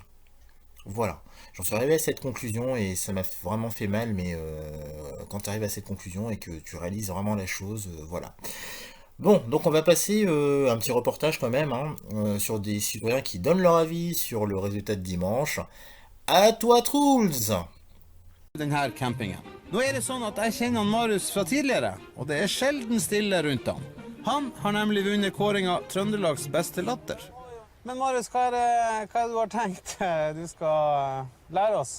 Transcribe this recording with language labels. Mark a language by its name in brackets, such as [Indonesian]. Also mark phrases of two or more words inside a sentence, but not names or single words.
[French] Voilà, j'en suis arrivé à cette conclusion et ça m'a vraiment fait mal, mais quand tu arrives à cette conclusion et que tu réalises vraiment la chose, voilà. Bon, donc on va passer un petit reportage quand même hein, sur des citoyens qui donnent leur avis sur le résultat de dimanche. À toi, Truls! [Norwegian] Den her campingen. Nå er det sånn at jeg kjenner han Marius fra tidligere, og det er sjelden stille rundt han. Han har nemlig vunnet kåringa Trøndelags beste latter. Men Marius, hva er det du har tenkt du skal lære oss?